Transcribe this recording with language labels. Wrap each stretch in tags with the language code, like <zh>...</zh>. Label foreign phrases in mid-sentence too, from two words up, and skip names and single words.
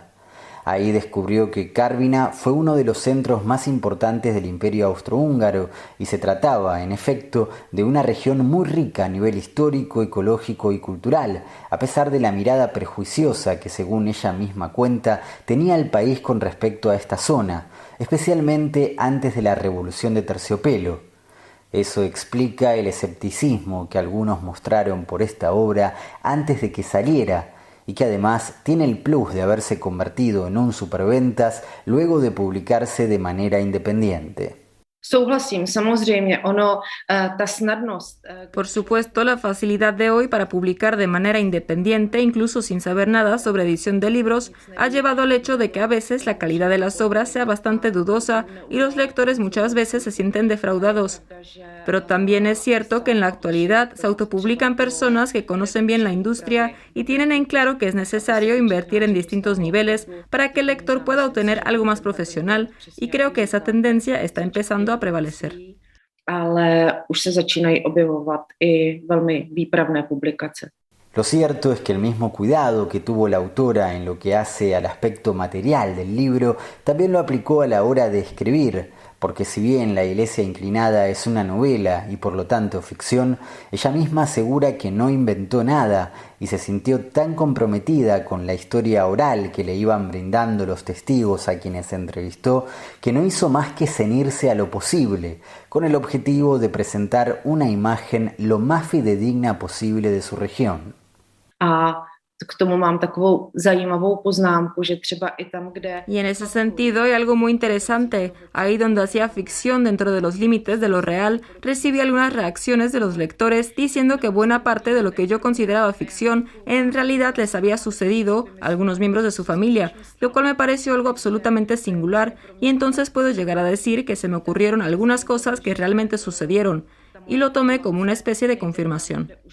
<es>Ahí descubrió que Karviná fue uno de los centros más importantes del Imperio Austrohúngaro y se trataba, en efecto, de una región muy rica a nivel histórico, ecológico y cultural, a pesar de la mirada prejuiciosa que, según ella misma cuenta, tenía el país con respecto a esta zona, especialmente antes de la Revolución de Terciopelo. Eso explica el escepticismo que algunos mostraron por esta obra antes de que saliera, y que además tiene el plus de haberse convertido en un superventas luego de publicarse de manera independiente.</es> <cs>Souhlasím, samozřejmě, ta snadnost.</cs> <es>Por supuesto, la facilidad de hoy para publicar de manera independiente, incluso sin saber nada sobre edición de libros, ha llevado al hecho de que a veces la calidad de las obras sea bastante dudosa y los lectores muchas veces se sienten defraudados. Pero también es cierto que en la actualidad se autopublican personas que conocen bien la industria y tienen en claro que es necesario invertir en distintos niveles para que el lector pueda obtener algo más profesional, y creo que esa tendencia está empezando a prevalecer.</es> <cs>Ale už se začínají objevovat i velmi výpravné publikace.</cs> <es>Lo cierto es que el mismo cuidado que tuvo la autora en lo que hace al aspecto material del libro, también lo aplicó a la hora de escribir, porque si bien La Iglesia Inclinada es una novela y por lo tanto ficción, ella misma asegura que no inventó nada y se sintió tan comprometida con la historia oral que le iban brindando los testigos a quienes entrevistó, que no hizo más que ceñirse a lo posible, con el objetivo de presentar una imagen lo más fidedigna posible de su región.</es> <cs>K tomu mám takovou zajímavou poznámku, že třeba i tam, kde...</cs> <es>Y en ese sentido hay algo muy interesante. Ahí donde hacía ficción dentro de los límites de lo real, recibí algunas reacciones de los lectores diciendo que buena parte de lo que yo consideraba ficción en realidad les había sucedido a algunos miembros de su familia, lo cual me pareció algo absolutamente singular, y entonces puedo llegar a decir que se me ocurrieron algunas cosas que realmente sucedieron, y lo tomé como una especie de confirmación.</es>